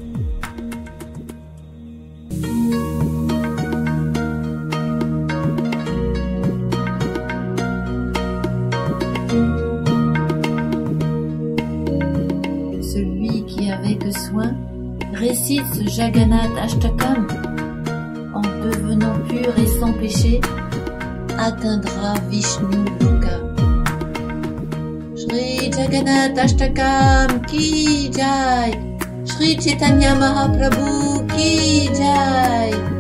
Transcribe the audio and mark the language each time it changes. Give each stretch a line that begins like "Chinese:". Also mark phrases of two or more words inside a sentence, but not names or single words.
French: Celui qui avec soin récite ce Jagannath Ashtakam en devenant pur et sans péché atteindra Vishnu Loka.
Hindi: श्री जगन्नाथ अष्टकम की जय, श्री चैतन्य महाप्रभु की जय.